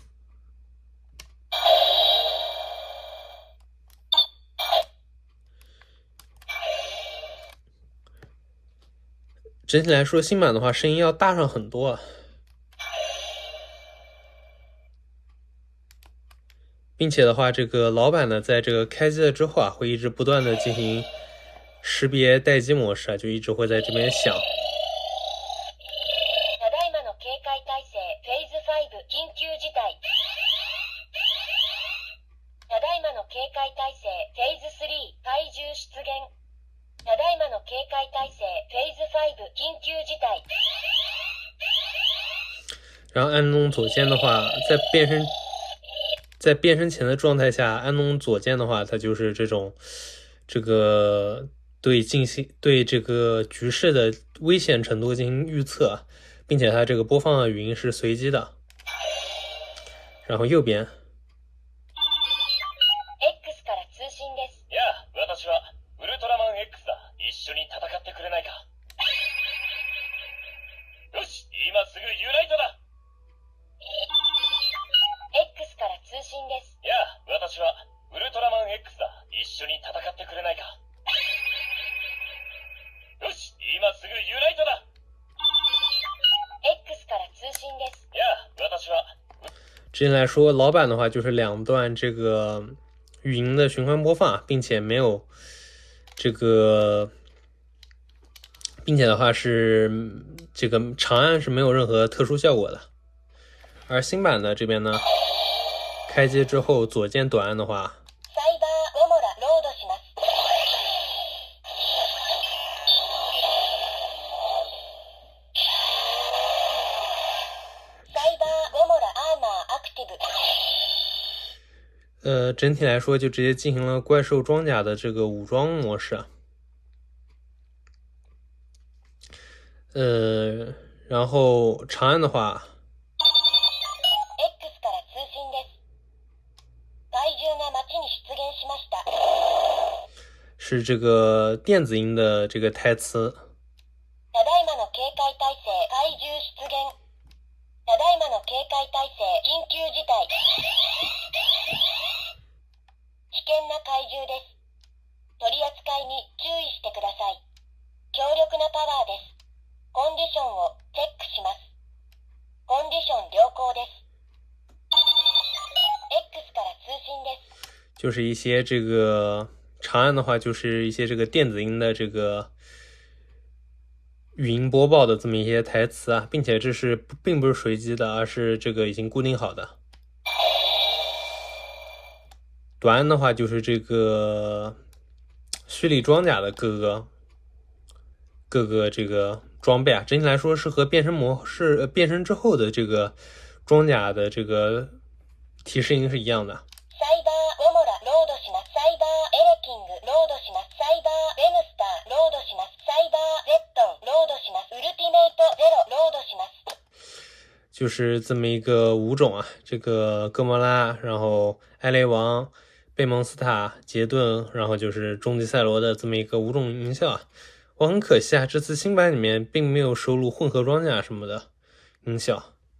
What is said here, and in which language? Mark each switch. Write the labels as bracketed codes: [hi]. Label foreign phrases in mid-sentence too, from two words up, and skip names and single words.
[zh] 整体来说，新版的话声音要大上很多，并且的话，这个老版的在这个开机了之后啊，会一直不断的进行识别待机模式啊，就一直会在这边响。 [ja] ただいまの警戒態勢フェーズ5緊急事態。ただいまの警戒態勢フェーズ3怪獣出現。ただいまの警戒態勢フェーズ5緊急事態。 [zh] 然后按动左键的话，在变身前的状态下，按动左键的话，它就是这个对这个局势的危险程度进行预测，并且它这个播放的语音是随机的。然后右边。 [ja] X から通信です。やあ、私はウルトラマン X だ。一緒に戦ってくれないか。よし、今すぐユナイトだ。 X から通信です。やあ、私はウルトラマン X だ。一緒に戦ってくれないか。よし、今すぐユナイトだ。 X から通信です。やあ、私は。 [zh] 之前来说，老版的话就是2段这个语音的循环播放，并且没有这个，并且的话是这个长按是没有任何特殊效果的。而新版的这边呢，开机之后左键短按的话， [ja] サイバーゴモラロードします。サイバーゴモラアーマーアクティブ。 [zh] 整体来说就直接进行了怪兽装甲的这个武装模式。然后长按的话， [ja] X から通信です。怪獣が街に出現しました。 [zh] 是这个电子音的这个台词。 [ja] ただいまの警戒態勢、怪獣出現。ただいまの警戒態勢、緊急事態。危険な怪獣です。取り扱いに注意してください。強力なパワーです。コンディションをチェックします。コンディション良好です。X から通信です。 [zh] 就是一些这个长按的话，就是一些这个电子音的这个语音播报的这么一些台词啊，并且这是并不是随机的，而是这个已经固定好的。短按的话就是这个虚拟装甲的各个这个装备啊，整体来说是和变身模式变身之后的这个装甲的这个提示音是一样的。 [ja] サイバーゴモラロードします。サイバーエレキングロードします。サイバーベムスターロードします。サイバーゼットンロードします。ウルティメイトゼロロードします。 [zh] 就是这么一个5种啊，这个哥莫拉，然后艾雷王、贝蒙斯塔、杰顿，然后就是终极赛罗的这么一个5种音效啊。我很可惜啊，这次新版里面并没有收录混合装甲什么的音效。